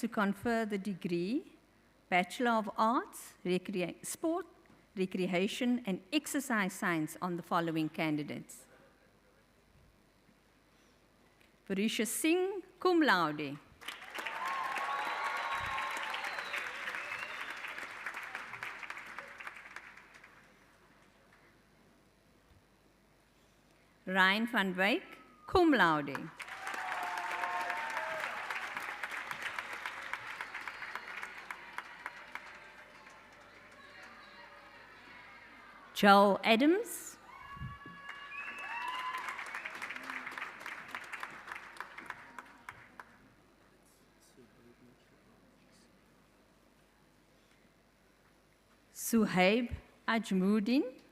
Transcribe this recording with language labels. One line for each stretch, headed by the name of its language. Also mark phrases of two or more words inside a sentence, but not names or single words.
English: confer the degree Bachelor of Arts, Sport, Recreation and Exercise Science on the following candidates. Varisha Singh,
Latin: cum laude.
English: Ryan van Wyk,
Latin: cum laude.
English: Joel Adams. Suhaib Ajmuddin.